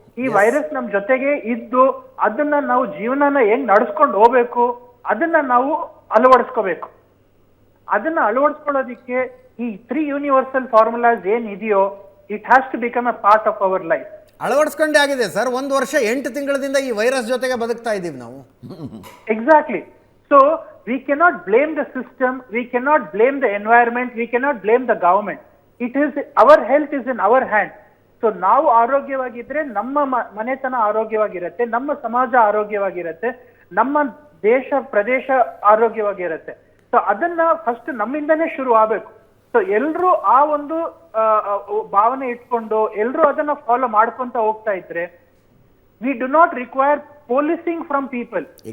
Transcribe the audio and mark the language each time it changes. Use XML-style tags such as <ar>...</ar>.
<kn>ಈ ವೈರಸ್ ನಮ್ ಜೊತೆಗೆ ಇದ್ದು ಅದನ್ನ ನಾವು ಜೀವನನ ಹೆಂಗ್ ನಡ್ಸ್ಕೊಂಡು ಹೋಗ್ಬೇಕು ಅದನ್ನ ನಾವು ಅಳವಡಿಸ್ಕೋಬೇಕು. ಅದನ್ನ ಅಳವಡಿಸ್ಕೊಳ್ಳೋದಿಕ್ಕೆ ಈ 3 ಯೂನಿವರ್ಸಲ್ ಫಾರ್ಮುಲಾಸ್ ಏನ್ ಇದೆಯೋ,</kn> <en>It has to become a part of our life.</en> <kn>ಅಳವಡಿಸ್ಕೊಂಡೇ ಆಗಿದೆ ಸರ್. 1 ವರ್ಷ 8 ತಿಂಗಳಿಂದ ಈ ವೈರಸ್ ಜೊತೆಗೆ ಬದುಕ್ತಾ ಇದ್ದೀವಿ ನಾವು.</kn> <en>Exactly. So we cannot blame the system, we cannot blame the environment, we cannot blame the government. It is our health is in our hand.</en> <kn>So ನಾವು ಆರೋಗ್ಯವಾಗಿದ್ರೆ ನಮ್ಮ ಮನೆತನ ಆರೋಗ್ಯವಾಗಿರುತ್ತೆ, ನಮ್ಮ ಸಮಾಜ ಆರೋಗ್ಯವಾಗಿರುತ್ತೆ, ನಮ್ಮ ದೇಶ ಪ್ರದೇಶ ಆರೋಗ್ಯವಾಗಿರುತ್ತೆ. ಸೊ ಅದನ್ನ ಫಸ್ಟ್ ನಮ್ಮಿಂದನೇ ಶುರು ಆಗ್ಬೇಕು. ಸೊ ಎಲ್ರು ಆ ಒಂದು ಭಾವನೆ ಇಟ್ಕೊಂಡು ಎಲ್ರು ಅದನ್ನ ಫಾಲೋ ಮಾಡ್ಕೊಂತ ಹೋಗ್ತಾ ಇದ್ರೆ,</kn> <en>We do not require policing from people.</en>